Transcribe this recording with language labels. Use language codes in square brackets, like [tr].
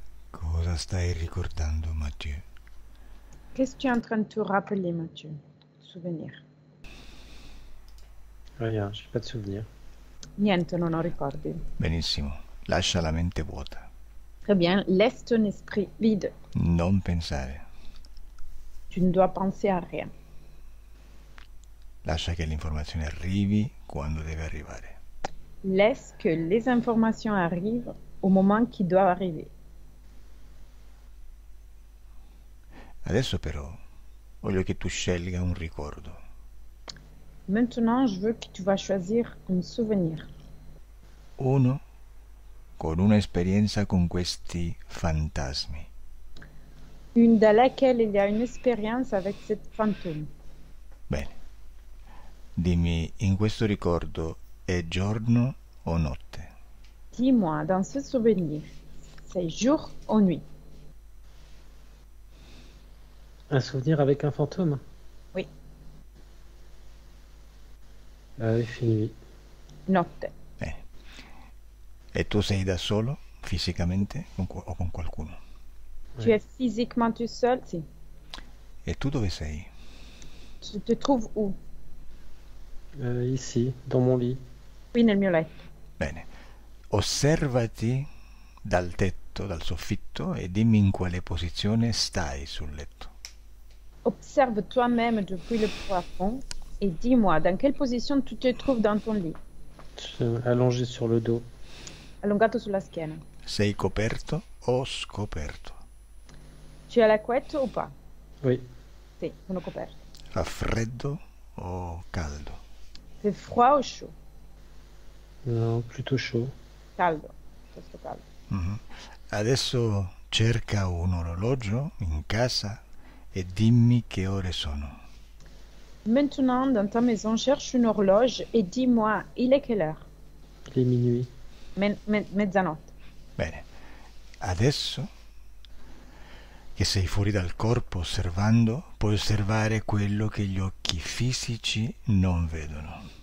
[it] Cosa stai ricordando, Mathieu? [fr] Qu'est-ce que tu es en train de te rappeler, Mathieu? Souvenir. Rien, j'ai pas de souvenir. [it] Niente, non ho ricordi. Benissimo, lascia la mente vuota. [fr] Très bien, laisse ton esprit vide. [it] Non pensare. [fr] Tu ne dois penser à rien. [it] Lascia che l'informazione arrivi quando deve arrivare. [fr] Laisse que les informations arrivent au moment qui doit arriver. [it] Adesso però voglio che tu scelga un ricordo. [fr] Maintenant, je veux que tu vas choisir un souvenir. [it] Uno con un'esperienza con questi fantasmi. [fr] Une dans laquelle il y a une expérience avec cette fantôme. [it] Bene. Dimmi, in questo ricordo è giorno o notte? [fr] Dis-moi, dans ce souvenir, c'est jour ou nuit? Un souvenir avec un fantôme? Oui. Il fait nuit. [it] Notte. Bene. E tu sei da solo, fisicamente, o con qualcuno? [fr] Tu es physiquement tout seul? [it] Si. E tu dove sei? [fr] Tu te trouves où? Ici, dans mon lit. [it] Qui nel mio letto. Bene. Osservati dal tetto, dal soffitto e dimmi in quale posizione stai sul letto. [fr] Observe toi-même depuis le plafond et dis-moi dans quelle position tu te trouves dans ton lit. Allongé sur le dos. [it] Allungato sulla schiena. Sei coperto o scoperto? [fr] Tu as la couette ou pas? Oui. [it] Sì, sono coperto. Fa freddo o caldo? [fr] Fait froid ou chaud? Non, plutôt chaud. [it] Caldo. Questo caldo. Mhm. Adesso cerca un orologio in casa e dimmi che ore sono. [fr] Maintenant, dans ta maison, cherche une horloge et dis-moi, il est quelle heure? Il est minuit. [it] Mezzanotte. Bene. Adesso che sei fuori dal corpo osservando, puoi osservare quello che gli occhi fisici non vedono.